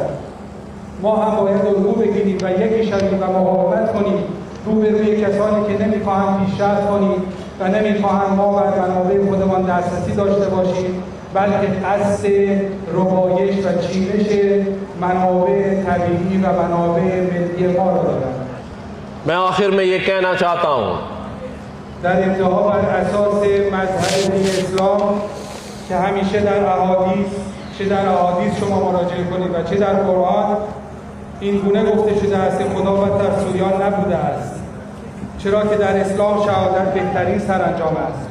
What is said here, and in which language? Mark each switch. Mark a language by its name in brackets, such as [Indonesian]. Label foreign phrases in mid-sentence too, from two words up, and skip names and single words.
[Persian] ما هم باید الگو بگیریم و یکی شویم و مقاومت کنیم روبروی کسانی که نمیخواهند پیشرفت کنیم و نمیخواهند ما بر منابع خودمان دسترسی داشته باشیم، بلکه قصد ربایش و چینش منابع طبیعی و منابع ملی ما را دارند. [Urdu] میں آخر میں یہ کہنا چاہتا ہوں [Persian] در انتها بر اساس مذهب دین اسلام که همیشه در احادیث، چه در احادیث شما مراجعه کنید و چه در قرآن این گونه گفته شده است: خدا و ترسویان نبوده است، چرا که در اسلام شهادت بهترین سرانجام است.